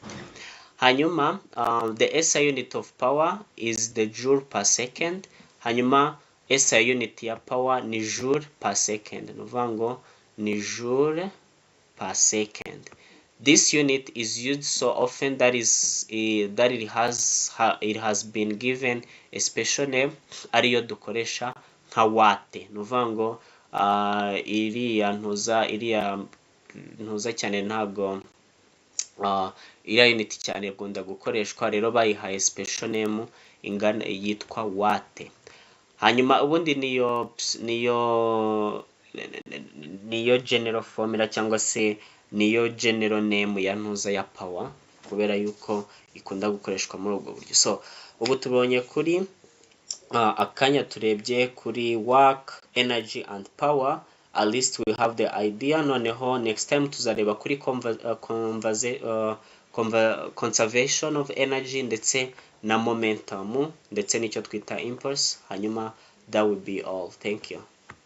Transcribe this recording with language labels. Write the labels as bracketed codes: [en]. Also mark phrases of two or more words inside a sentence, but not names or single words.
[en] Hanyuma the SI unit of power is the joule per second. [rw] Hanyuma [en] SI unit [rw] ya power ni [en] joule per second, [rw] nuvango ni [en] joule per second. This unit is used so often that it has been given a special name, [rw] ariyo dukoresha nka watt. Nuvango iriya ntuza cyane ntago iriya unit cyane gunda gukoreshwa, rero bayihaye [en] special name [rw] ingana yitwa watt. Hanyuma ubundi niyo [en] general formula [rw] cyangwa se niyo [en] general name [rw] ya ntuza ya power, kubera yuko ikunda gukoreshwa muri ubwo buryo. So ubu tubonye kuri akanya turebye kuri [en] work, energy and power. At least we have the idea. [rw] Noneho [en] next time [rw] tuzareba kuri [en] conservation of energy [rw] ndetse na momentum ndetse n'icyo twita impulse. [en] Hanyuma that will be all. Thank you.